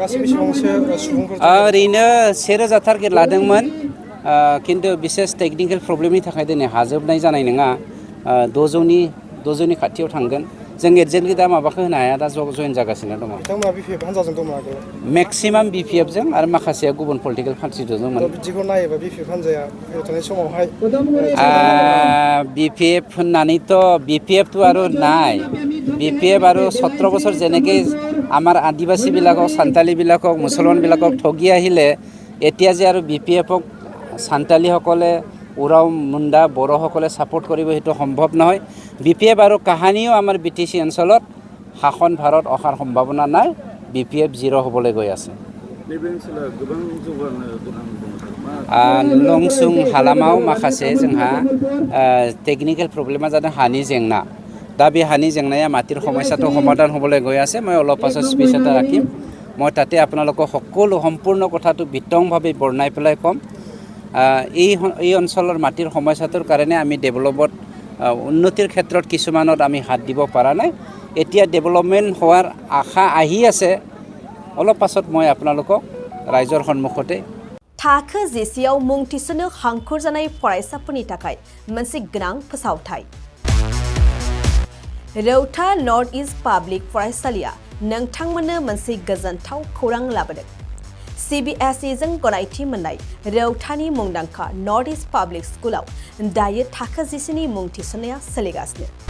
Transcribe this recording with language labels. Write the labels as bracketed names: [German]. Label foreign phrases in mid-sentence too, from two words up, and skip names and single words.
[Bodo] ओरैनो 1,000 टारगेट लादोंमोन खिन्थु बिसेस [English] technical problem [Bodo] थाखाय दिनै हाजोबनाय जानाय नङा 2,000नि खाथियाव थांगोन जों एडजेक्टलि दा माबाखौ होनो हाया दा जयेन जागासिनो दङ मेक्सिमाम बिपिएफजों आरो माखासेया गुबुन [English] political party [Bodo] दंमोन बिदिखौ नायोबा बिपिएफ हान्जाया फैबाय थानाय समावहाय बिपिएफ होननानैथ' बिपिएफथ' आरो [Assamese] নাই বিপিএফ আৰু 17 বছৰ যেনেকৈ আমাৰ আদিবাসীবিলাকক সান্তালীবিলাকক মুছলমানবিলাকক ঠগি আহিলে এতিয়া যে আৰু বিপিএফক সান্তালীসকলে উৰাও মুণ্ডা বড়োসকলে ছাপোৰ্ট কৰিব সেইটো সম্ভৱ নহয় বিপিএফ আৰু কাহানিও আমাৰ বিটিসি অঞ্চলত শাসন ভাৰত অহাৰ সম্ভাৱনা নাই বিপিএফ জিৰ' হ'বলৈ গৈ আছে [Bodo] लंसुं हालामाव माखासे जोंहा [English] technical problem [Bodo] जादों हानि जेंना दा बे हानि जेंनाया माटिर समस्याটো [Assamese] সমাধান হ'বলৈ গৈ আছে মই অলপ পাছত স্পীচ এটা ৰাখিম মই তাতে আপোনালোকক সকলো সম্পূৰ্ণ কথাটো বিতংভাৱে বৰ্ণাই পেলাই ক'ম এই অঞ্চলৰ মাটিৰ সমস্যাটোৰ কাৰণে আমি ডেভেলপত উন্নতিৰ ক্ষেত্ৰত কিছুমানত আমি হাত দিব পৰা নাই এতিয়া ডেভেলপমেণ্ট হোৱাৰ আশা আহি আছে অলপ পাছত মই আপোনালোকক ৰাইজৰ সন্মুখতে [Bodo] थाखो जिसेआव मुं थिसननो हांखुर जानाय फरायसाफोरनि थाखाय मोनसे गोनां फोसावथाय रौता नर्थ इस्ट पाब्लिक फरायसालिया नोंथांमोननो मोनसे गोजोनथाव खौरां लाबोदों CBSE जों गनायथि मोननाय रौतानि मुंदांखा नर्थ इस्ट पाब्लिक स्कुलाव दायो थाखो जिसेनि मुं थिसननाया सोलिगासिनो